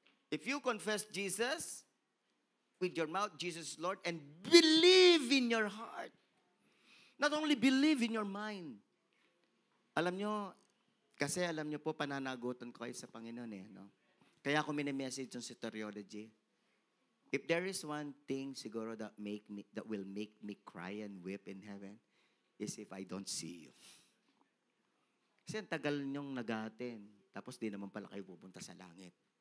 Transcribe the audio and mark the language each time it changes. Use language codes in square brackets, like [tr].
[en] If you confess Jesus with your mouth, Jesus is Lord, and believe in your heart. Not only believe in your mind. [tl] Alam nyo po, pananagutan ko kayo sa Panginoon no? Kaya ako mini-message yung soteriology. [en] If there is one thing siguro that will make me cry and weep in heaven, is if I don't see you. [tl] Kasi ang tagal nyong nag-attend, tapos di naman pala kayo pupunta sa langit.